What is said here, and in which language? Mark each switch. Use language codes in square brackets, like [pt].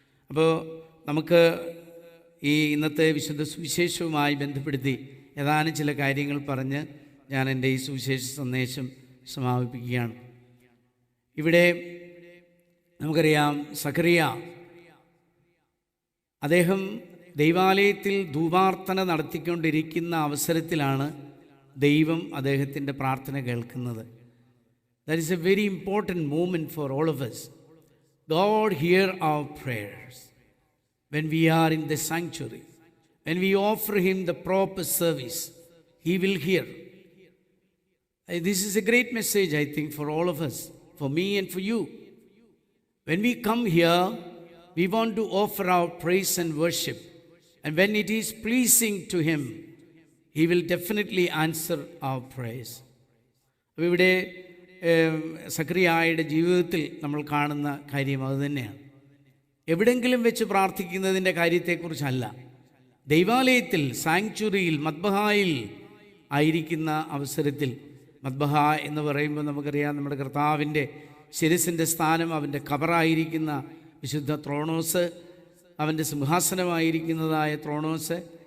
[ml] അപ്പോൾ നമുക്ക് ഈ ഇന്നത്തെ വിശുദ്ധ സുവിശേഷവുമായി ബന്ധപ്പെടുത്തി ഏതാനും ചില കാര്യങ്ങൾ പറഞ്ഞ് ഞാൻ എൻ്റെ ഈ സുവിശേഷ സന്ദേശം സമാപിപ്പിക്കുകയാണ്. ഇവിടെ നമുക്കറിയാം, സഖറിയ അദ്ദേഹം ദൈവാലയത്തിൽ ധൂപാർച്ചന നടത്തിക്കൊണ്ടിരിക്കുന്ന അവസരത്തിലാണ് ദൈവം അദ്ദേഹത്തിൻ്റെ പ്രാർത്ഥന കേൾക്കുന്നത്. [en] That is a very important moment for all of us. God hear our prayers when we are in the sanctuary. When we offer Him the proper service, He will hear. This is a great message, I think, for all of us, for me and for you. When we come here, we want to offer our praise and worship. And when it is pleasing to Him, He will definitely answer our praise. [ml] അപ്പോൾ ഇവിടെ സഖറിയായുടെ ജീവിതത്തിൽ നമ്മൾ കാണുന്ന കാര്യം അതുതന്നെയാണ്. എവിടെങ്കിലും വെച്ച് പ്രാർത്ഥിക്കുന്നതിൻ്റെ കാര്യത്തെക്കുറിച്ചല്ല. ദൈവാലയത്തിൽ, സാങ്ച്വറിയിൽ, മദ്ബഹായിൽ ആയിരിക്കുന്ന അവസരത്തിൽ, മദ്ബഹ എന്ന് പറയുമ്പോൾ നമുക്കറിയാം നമ്മുടെ കർത്താവിൻ്റെ ശിരസിൻ്റെ സ്ഥാനം, അവൻ്റെ ഖബറായിരിക്കുന്ന വിശുദ്ധ ത്രോണോസ്, അവൻ്റെ സിംഹാസനമായിരിക്കുന്നതായ ത്രോണോസ്.